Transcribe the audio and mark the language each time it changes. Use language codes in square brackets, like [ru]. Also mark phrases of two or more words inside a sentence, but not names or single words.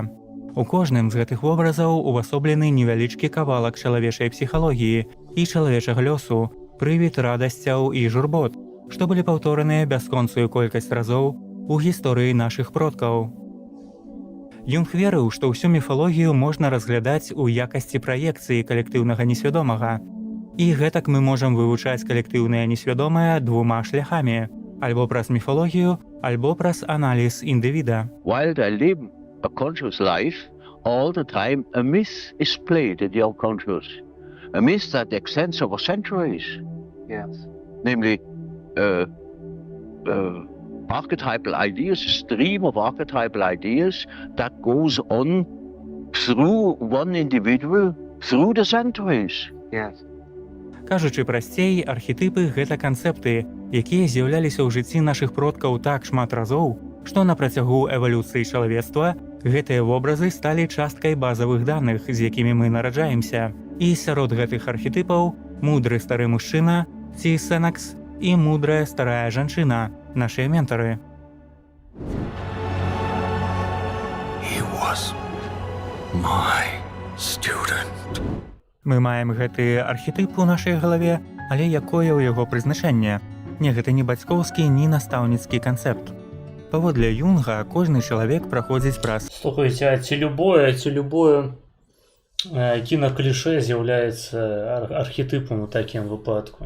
[be] У кожным з гэтых вобразаў увасоблены невялічкі кавалак чалавечай псіхалогіі і чалавечага лёсу, прывід радасцяў і журбот, што былі паўтораныя бясконцую колькасць разоў у гісторыі нашых продкаў. Юнг верыў, што ўсю міфалогію можна разглядаць у якасці праекцыі калектыўнага несвядомага. І гэтак мы можам вывучаць калектыўнае несвядомае двума шляхамі, альбо праз міфалогію, альбо праз аналіз індывіда. [en] While I live a conscious life, all the time a myth is played in the unconscious. A myth that extends over centuries. Yes. Namely, archetypal ideas, a stream of archetypal ideas that goes on through one individual, through the centuries. Yes. [be] Кажучы прасцей, архетыпы – гэта канцэпты, якія з'яўляліся ў жыцці нашых продкаў так шмат разоў, што на працягу эвалюцыі чалавецтва гэтыя вобразы сталі часткай базавых даных, з якімі мы нараджаемся. І сярод гэтых архетыпаў мудры стары мужчына, ці Сенакс, і мудрая старая жанчына, нашыя ментары. [en] He was my student. [be] Мы маем гэты архетып у нашай галаве, але якое ў яго прызначэнне? Не, гэта не бацькоўскі, ні настаўніцкі канцэпт. Паводле Юнга, кожны чалавек праходзіць праз... Слухайте, а ці любое кінакліше з'яўляецца архетыпам у такім выпадку?